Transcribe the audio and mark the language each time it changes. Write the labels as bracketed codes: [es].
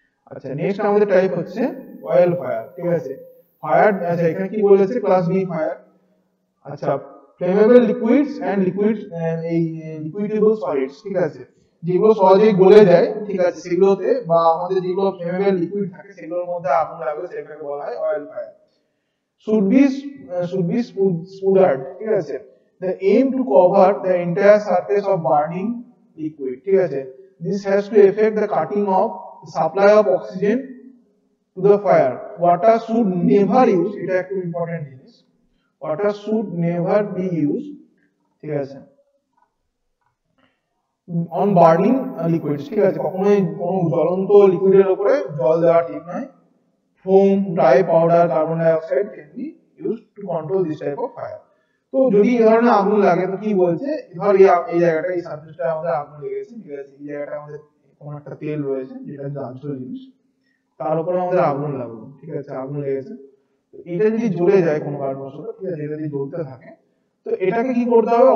[bn] আচ্ছা, নেক্সট আমাদের টাইপ হচ্ছে অয়েল ফায়ার, ঠিক আছে। ফায়ার, আচ্ছা এখানে কি বলেছে? Class B fire. আচ্ছা, [en] flammable liquids and liquefiable solids, [bn] ঠিক আছে, যেগুলো সহজেই গলে যায়, ঠিক আছে, সেগুলোতে বা আমাদের যেগুলো ফ্লেমেবল লিকুইড থাকে সেগুলোর মধ্যে আগুন লাগলে সেটাকে বলা হয় oil fire. [en] should be smothered, [bn] ঠিক আছে। [en] The aim to cover the entire surface of burning liquid, ঠিক আছে। This has to affect the cutting of the supply of oxygen to the fire. Water should never use, [bn] এটা একটু important জিনিস, [en] water should never be used, ঠিক আছে, on burning liquids, ঠিক আছে। [bn] কখনোই কোনো জ্বলন্ত লিকুইডের উপরে জল দেওয়া ঠিক নয়। [en] Foam, dry powder, carbon dioxide can be used to control this type of fire. [bn] তো যদি এই ধরনের আগুন লাগে তো কি বলছে, ধর এই জায়গাটা, এই সারফেসটা আমাদের আগুন লেগেছে, ঠিক আছে, এই জায়গাটা আমাদের কোনো একটা তেল রয়েছে যেটা দাহ্য জিনিস, তার উপরে আমাদের আগুন লাগলো, ঠিক আছে, আগুন লেগেছে। এটা যদি জ্বলে যায় কোনো কারণবশত, ঠিক আছে, এটা যদি জ্বলতে থাকে তো এটাকে কি করতে হবে?